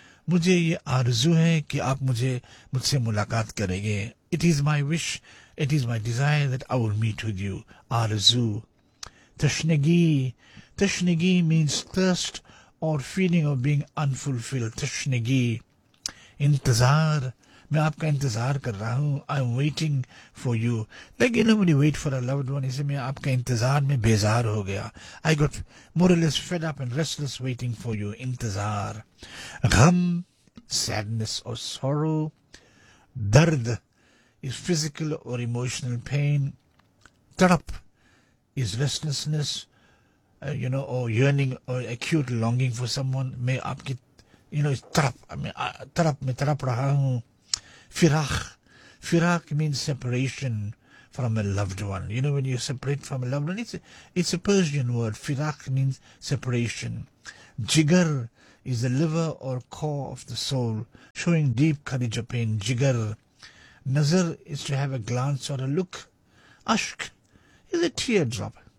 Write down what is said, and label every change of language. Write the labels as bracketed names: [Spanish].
[Hindi] मुझे ये आरजू है कि आप मुझे मुझसे मुलाकात करेंगे. [English] It is my wish, it is my desire that I will meet with you. [Hindi] Aarzoo. तश्नगी. [English] तश्नगी means thirst or feeling of being unfulfilled. [Hindi] तश्नगी. इंतजार. मैं आपका इंतजार कर रहा हूँ. [English] I am waiting for you. Like, you know, when you wait for a loved one, [Hindi] इसे मैं आपका इंतजार में बेजार हो गया. [English] I got more or less fed up and restless waiting for you. [Hindi] इंतजार. [English] गम, sadness or sorrow. दर्द is physical or emotional pain. तड़प is restlessness, you know, or yearning or acute longing for someone. [Hindi] मैं आपकी, you know, तड़प, मैं तड़प रहा हूँ. [English] Firaq means separation from a loved one. You know, when you separate from a loved one, it's a Persian word. Firaq means separation. Jigar is the liver or core of the soul, showing deep courage or pain. Jigar. Nazar is to have a glance or a look. Ashk is a teardrop.